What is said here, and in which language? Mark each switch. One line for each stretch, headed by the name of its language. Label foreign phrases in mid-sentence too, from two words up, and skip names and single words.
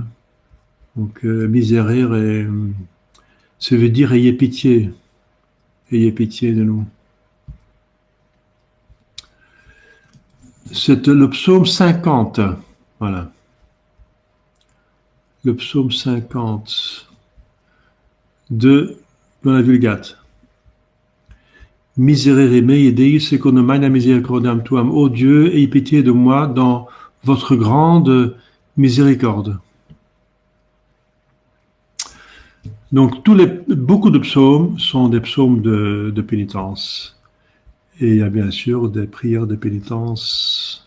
French: Donc, miserere, ça veut dire ayez pitié de nous. C'est le psaume 50, voilà. Le psaume 50 dans la Vulgate.
Latin: Miserere mei Dei secondo magna misericordiam tuam.
French: Ô Dieu, ayez pitié de moi dans votre grande miséricorde. Donc, beaucoup de psaumes sont des psaumes de pénitence. Et il y a bien sûr des prières de pénitence.